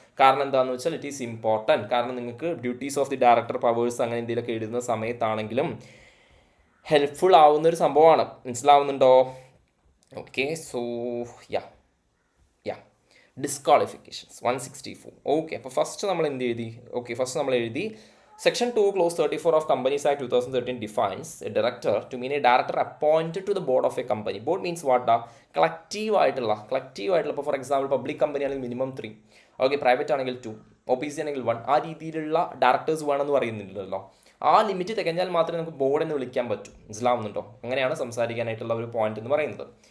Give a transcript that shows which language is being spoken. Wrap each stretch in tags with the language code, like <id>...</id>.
<ml>കാരണം എന്താണെന്ന് വെച്ചാൽ</ml> <en>It is important.</en> <ml>കാരണം നിങ്ങൾക്ക് duties of the director powers അങ്ങനെ എന്തെങ്കിലുമൊക്കെ എഴുതുന്ന സമയത്താണെങ്കിലും ഹെൽപ്ഫുൾ ആവുന്ന ഒരു സംഭവമാണ്. മനസ്സിലാവുന്നുണ്ടോ?</ml> <en>Okay, so yeah disqualifications 164.</en> <ml>Okay, അപ്പോൾ ഫസ്റ്റ് നമ്മൾ എന്ത് എഴുതി? ഓക്കെ, ഫസ്റ്റ് നമ്മൾ എഴുതി</ml> <en>Section 2 Clause 34 of Companies Act 2013 defines a director to mean a director appointed to the board of a company. Board means what?</en> <ml>Collective ആയിട്ടുള്ള ഇപ്പോൾ for example public company ആണെങ്കിൽ minimum 3, okay, private ആണെങ്കിൽ 2, OPC ആണെങ്കിൽ 1, ആ രീതിയിലുള്ള directors വേണമെന്ന് പറയുന്നില്ലല്ലോ. ആ limit തികഞ്ഞാൽ മാത്രമേ നമുക്ക് ബോർഡ് എന്ന് വിളിക്കാൻ പറ്റൂ. മനസ്സിലാവുന്നുണ്ടോ? അങ്ങനെയാണ് സംസാരിക്കാനായിട്ടുള്ള ഒരു പോയിന്റ് എന്ന് പറയുന്നത്.</ml>